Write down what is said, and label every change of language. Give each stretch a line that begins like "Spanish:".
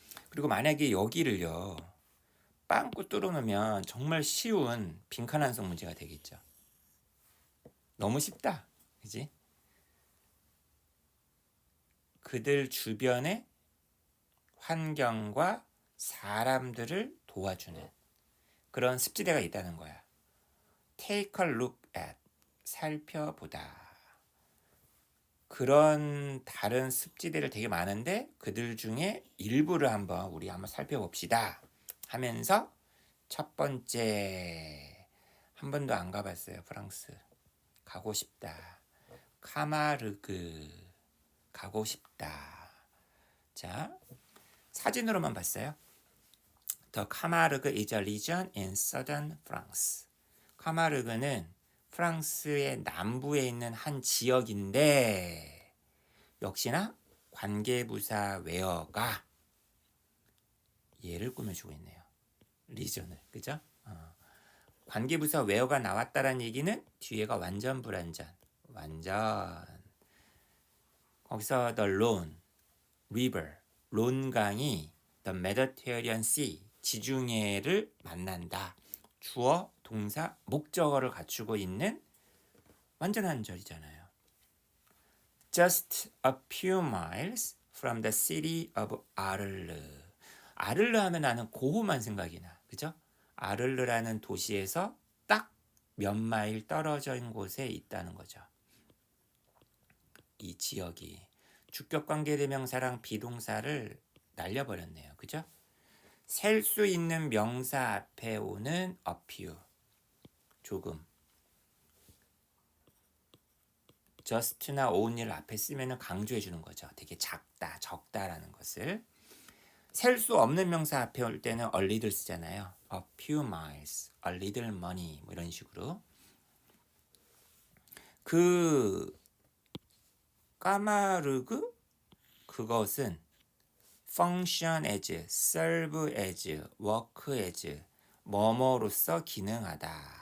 Korean: 그리고 만약에 여기를요. 빵꾸 뚫어놓으면 정말 쉬운 빈칸 완성 문제가 되겠죠. 너무 쉽다. 그지? 그들 주변의 환경과 사람들을 도와주는 그런 습지대가 있다는 거야.
English: Take a look at,
Korean: 살펴보다. 그런 다른 습지대를 되게 많은데 그들 중에 일부를 우리 한번 살펴봅시다 하면서 첫 번째, 한 번도 안 가봤어요. 프랑스. 가고 싶다. 카마르그. 가고 싶다. 자, 사진으로만 봤어요.
English: The Camargue is a region in southern France.
Korean: 카마르그는 프랑스의 남부에 있는 한 지역인데 역시나 관계부사 웨어가 얘를 꾸며주고 있네요. 리전을. 그죠? 관계부사 웨어가 나왔다는 얘기는 뒤에가 완전 불완전. 완전. 거기서
English: the Rhone River,
Korean: 론강이
English: the Mediterranean Sea,
Korean: 지중해를 만난다. 주어, 동사, 목적어를 갖추고 있는 완전 한 절이잖아요.
English: Just a few miles from the city of 아를르.
Korean: 아를르 하면 나는 고흐만 생각이 나. 그죠? 아를르라는 도시에서 딱 몇 마일 떨어진 곳에 있다는 거죠. 이 지역이 주격관계대명사랑 비동사를 날려버렸네요. 그죠? 셀 수 있는 명사 앞에 오는 a few, 조금. just나 only를 앞에 쓰면 강조해 주는 거죠. 되게 작다, 적다라는 것을. 셀 수 없는 명사 앞에 올 때는 a little 쓰잖아요.
English: a few miles, a little money
Korean: 뭐 이런 식으로. 그 까마르그 그것은
English: function as, serve as, work as,
Korean: 뭐뭐로서 기능하다.